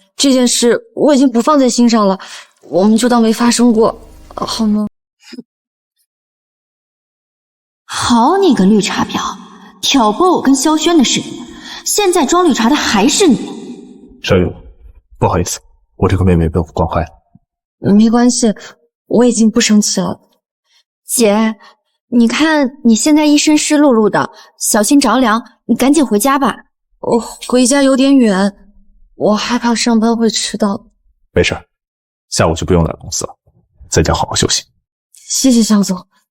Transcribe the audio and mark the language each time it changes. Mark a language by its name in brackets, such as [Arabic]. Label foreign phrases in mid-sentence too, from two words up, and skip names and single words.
[Chinese] 這件事我已經不放在心上了，我們就當沒發生過，好嗎？好你個綠茶婊，挑撥我跟蕭軒的事，現在裝綠茶的還是你。小雨，不好意思，我這個妹妹被我慣壞了。沒關係，我已經不生氣了。姐，你看你現在一身濕漉漉的，小心着涼，你趕緊回家吧。我回家有點遠，我害怕上班會遲到。沒事，下午就不用來公司了，在家好好休息。謝謝肖總。